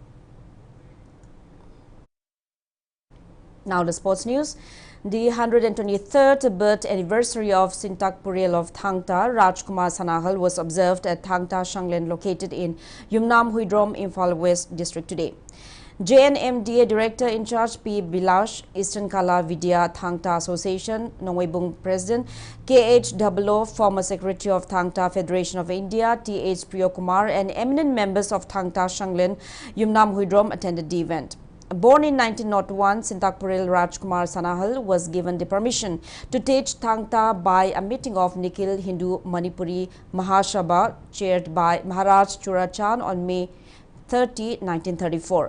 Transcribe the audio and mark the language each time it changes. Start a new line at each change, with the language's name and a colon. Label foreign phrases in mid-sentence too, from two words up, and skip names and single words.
English: Now the sports news. The 123rd birth anniversary of Sintak Purel of Thangta, Rajkumar Sanahal, was observed at Thangta Shanglen located in Yumnam Huidrom, Imphal West District today. JNMDA Director in charge P. Bilash, Eastern Kala Vidya Thangta Association, Nongwebung President, KH Dablo, former Secretary of Thangta Federation of India, TH Priyokumar, and eminent members of Thangta Shanglen, Yumnam Huidrom attended the event. Born in 1901, Sintakpuril Rajkumar Sanahal was given the permission to teach Thangta by a meeting of Nikhil Hindu Manipuri Mahasabha chaired by Maharaj Churachan on May 30, 1934.